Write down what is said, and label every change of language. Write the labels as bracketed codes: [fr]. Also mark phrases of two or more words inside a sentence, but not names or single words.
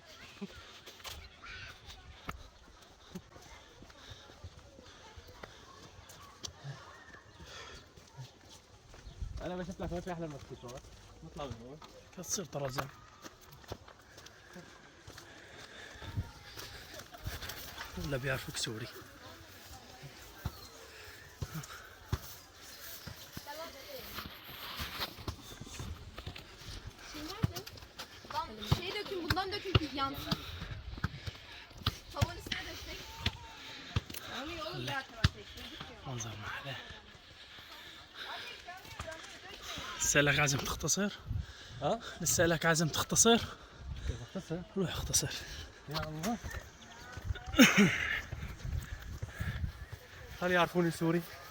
[ar] انا بشوف لك وين في احلى من السكوتر. نطلع من هون. كتصير طرزان. ولا بيعرفوك سوري. [tr] Şey dökün, bundan dökün ki yansın. Tavanın üstüne döksek. Onu yolun diğer tarafa çek. [ar] منظر محلى. لسه لك عزم تختصر؟ ها؟ لسه لك عزم تختصر؟ اختصر. روح اختصر. يا الله. خلي يعرفوني سوري.